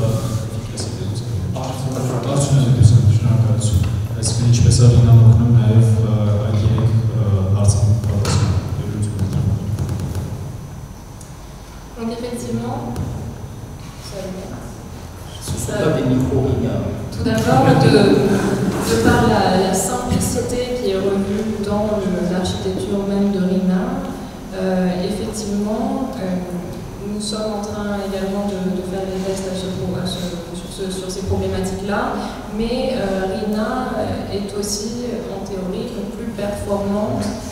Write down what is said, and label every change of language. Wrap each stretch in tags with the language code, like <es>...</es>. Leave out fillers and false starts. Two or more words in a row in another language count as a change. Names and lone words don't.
<hy>արդյունավետությանը, շնորհակալություն։ Այսինքն ինչպես է RINA-ն օգնում նաեւ այդ երեք հարցերին պատասխանել։</hy> <fr>Donc effectivement, tout d'abord, de par la simplicité qui est revue dans l'architecture même de RINA, effectivement, nous sommes en train également de faire des tests sur ces problématiques-là, mais RINA est aussi, en théorie, plus performante</fr>